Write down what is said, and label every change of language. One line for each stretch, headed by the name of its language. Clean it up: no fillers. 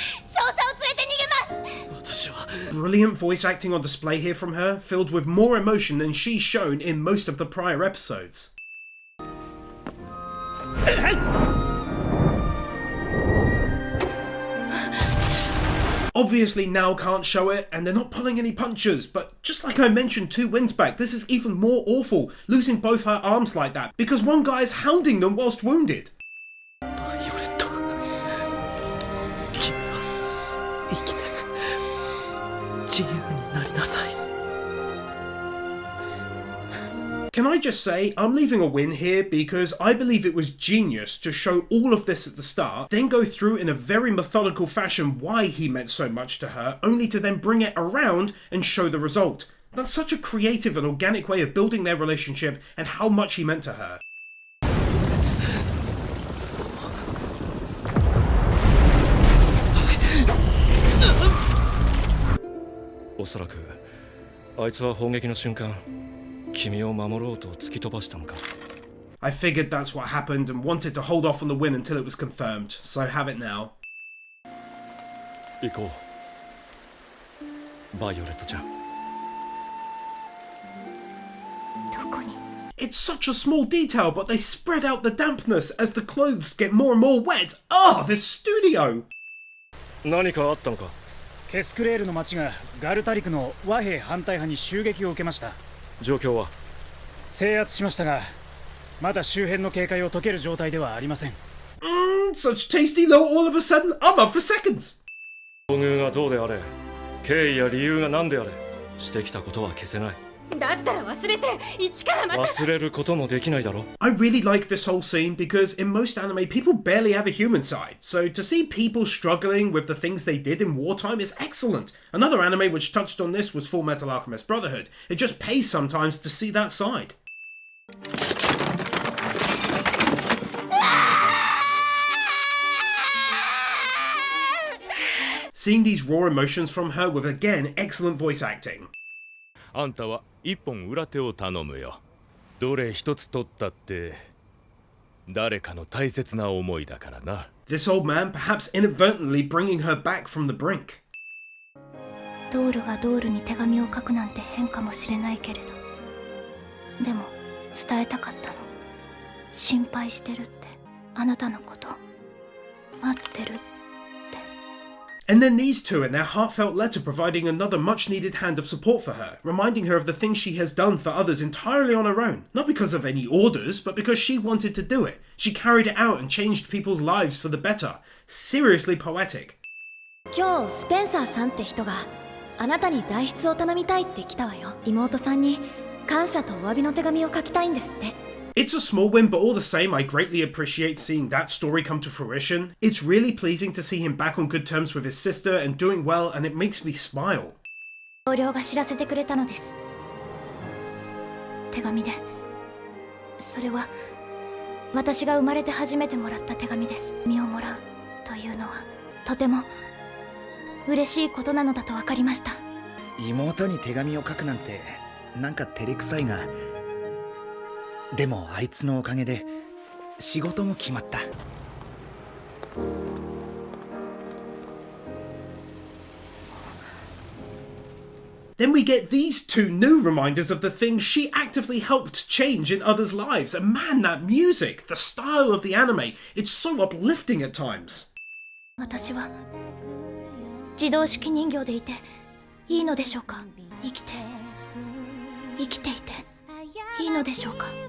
Japanese: 少佐を連れて逃げます。私は
English: Brilliant voice acting on display here from her, filled with more emotion than she's shown in most of the prior episodes. Obviously now can't show it, and they're not pulling any punches, but just like I mentioned 2 wins back, this is even more awful, losing both her arms like that, because one guy is hounding them whilst wounded.
Japanese: バイオレット、君は生きて自由になりなさい。
English: Can I just say, I'm leaving a win here because I believe it was genius to show all of this at the start, then go through in a very methodical fashion why he meant so much to her, only to then bring it around and show the result. That's such a creative and organic way of building their relationship and how much he meant to her.
Japanese: おそらくあいつは砲撃の瞬間君を守ろうと突き飛ばしたのか
English: I figured that's what happened and wanted to hold off on the win until it was confirmed, so have it now.
Japanese: 行こうバイオレットちゃんどこに
English: It's such a small detail, but they spread out the dampness as the clothes get more and more wet. Ah, this studio!
Japanese: 何かあったのかケスクレールの町がガルタリクの和平反対派に襲撃を受けました。状況は制圧しましたが、まだ周辺の警戒を解ける状態ではありません。
English: Such tasty low all of a sudden. I'm up for seconds.
Japanese: 境遇がどうであれ経緯や理由が何であれしてきたことは消せないだったら忘れて一からまた忘れることもできないだろ
English: I really like this whole scene because in most anime people barely have a human side, so to see people struggling with the things they did in wartime is excellent. Another anime which touched on this was Full Metal Alchemist Brotherhood. It just pays sometimes to see that side. Seeing these raw emotions from her with again excellent voice acting.
Japanese: あんたは一本裏手を頼むよ。どれ一つ取ったって誰かの大切な思いだからな。
English: This old man perhaps inadvertently bringing her back from the brink.
Japanese: ドールがドールに手紙を書くなんて変かもしれないけれど、でも伝えたかったの。心配してるって、あなたのこと待ってるって。
English: And then these two in their heartfelt letter providing another much needed hand of support for her, reminding her of the things she has done for others entirely on her own, not because of any orders, but because she wanted to do it. She carried it out and changed people's lives for the better. Seriously poetic.
Japanese: 今日スペンサーさんって人があなたに代筆を頼みたいって来たわよ。妹さんに感謝とお詫びの手紙を書きたいんですって。
English: It's a small win, but all the same, I greatly appreciate seeing that story come to fruition. It's really pleasing to see him back on good terms with his sister and doing well, and it makes me smile.
Japanese: 同僚が知らせてくれたのです。手紙で。それは私が生まれて初めてもらった手紙です。身をもらうというのはとても嬉しいことなのだと分かりました。妹に手紙を書くなんてなんか照れくさいが。でもあいつのおかげで仕事も決まった。
English: Then we get these two new reminders of the things she actively helped change in others' lives. And man, that music, the style of the anime, it's so uplifting at times.
Japanese: 私は自動式人形でいていいのでしょうか。生きていていいのでしょうか。